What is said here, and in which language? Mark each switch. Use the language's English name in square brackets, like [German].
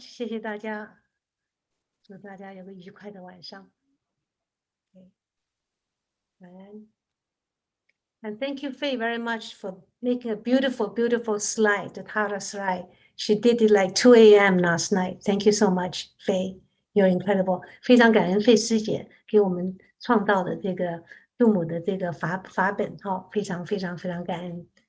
[Chinese] 谢谢大家，祝大家有个愉快的晚上。晚安。 [English] And thank you, Faye, very much for making a beautiful, beautiful slide, the Tara slide. She did it like 2 a.m. last night. Thank you so much, Faye. You're incredible. [Chinese] 非常感恩费师姐给我们创造的这个杜母的这个法本，非常非常非常感恩。